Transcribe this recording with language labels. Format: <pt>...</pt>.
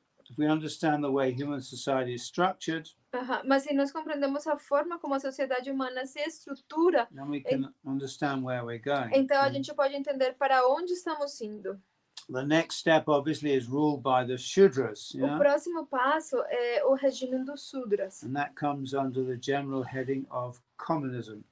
<en>if we understand the way human society is structured,</en> <pt>mas se nós compreendemos a forma como a sociedade humana se estrutura,</pt> <en>then we can understand where we're going.</en> <pt>Então a gente pode entender para onde estamos indo.</pt> <en>The next step, obviously, is ruled by the Shudras.</en> <pt>O próximo passo é o regime dos Sudras.</pt> <en>And that comes under the general heading of communism.</en>